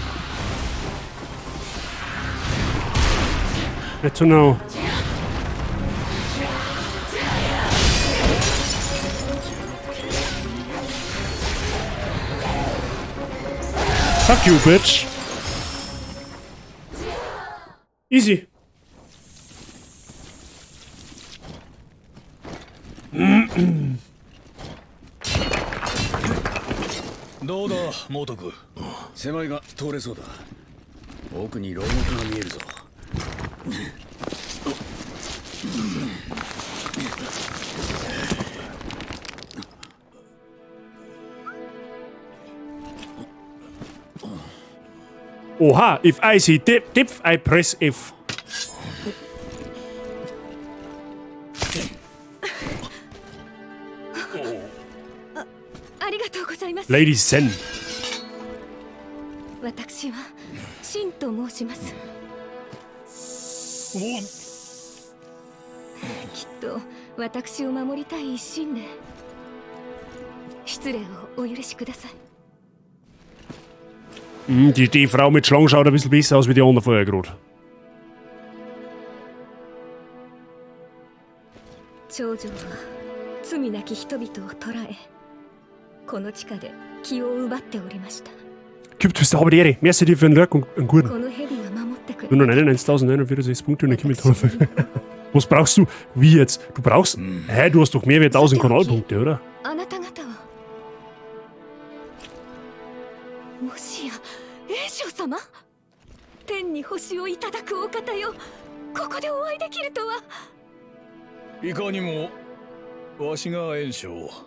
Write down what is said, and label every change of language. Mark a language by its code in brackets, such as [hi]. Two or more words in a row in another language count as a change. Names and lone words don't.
[en] Good to know. Fuck you, bitch. Easy. [ja] どうだ猛徳。狭いが通れそうだ。奥に牢獄が見えるぞ。 [en] Oha, if I see dip, I press F. [ja] ありがとうございます。 Lady Zen. 私はシンと申します。きっと私を守りたい一心で失礼をお許しください。 [de] Die Frau mit Schlangen schaut ein bisschen besser aus wie die andere vorher gerade. [ja] 長女は罪なき人々を捕らえ、この地下で気を奪っておりました。 [de] Gibt es aber die Ehre. Merci dir für den Lurk und einen guten. [ja] この蛇が守ってくれ。 [de] Nur noch 91.049 Punkte und eine Kimmel. Was brauchst du? Wie jetzt? Du brauchst. Hä, du hast doch mehr wie 1000 Kanalpunkte, oder? [ja] あなた方はもしや栄翔様？天に星をいただくお方よ。ここでお会いできるとは。いかにもわしが炎章。